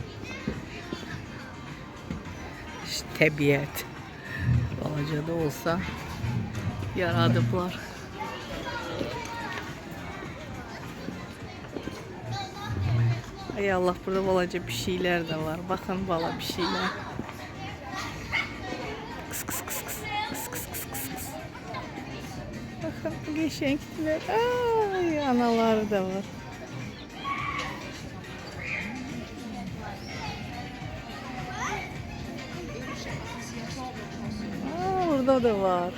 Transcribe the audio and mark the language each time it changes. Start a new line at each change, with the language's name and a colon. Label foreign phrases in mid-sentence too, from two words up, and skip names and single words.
Azerbaijani: təbiət balaca da olsa yaradıblar.
Turkish: Ay Allah, burada balaca bir şeyler de var. Bakın bala bir şeyler. Kıs kıs kıs kıs kıs kıs kıs kıs kıs. Bakın bu geçenktiler. Ay, anaları da var. Orada da var.